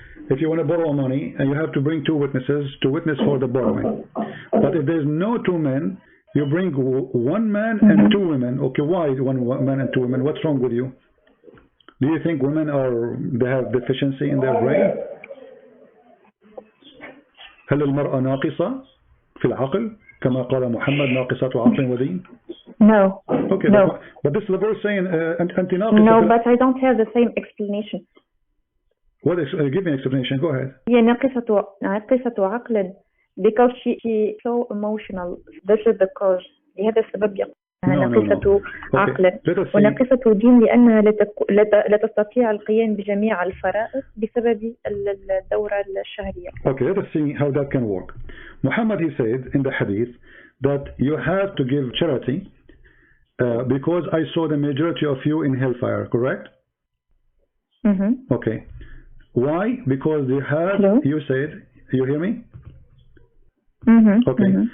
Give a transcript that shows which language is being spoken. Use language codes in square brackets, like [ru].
[en] If you want to borrow money, and you have to bring two witnesses to witness for the borrowing. But if there's no two men, you bring one man and two women. Okay, why one man and two women? What's wrong with you? Do you think women they have deficiency in their brain? [ar] هل المرأة ناقصة في العقل كما قال محمد ناقصة عقل ودين? [en] No. Okay, no. But this is the verse saying [ar] أنت ناقصة. [en] No, but I don't have the same explanation. What is, give me an explanation. Go ahead. [ar] هي ناقصة عقل [en] because she so emotional. This is the cause. [ar] لهذا السبب يقول ناقصة عقل وناقصة دين لأنها لا تستطيع القيام بجميع الفرائض بسبب الدورة الشهرية. [en] Okay, let us see how that can work. Muhammad, he said in the hadith that you have to give charity because I saw the majority of you in hellfire, correct? Okay. Why? Because they have, you said, you hear me? Okay.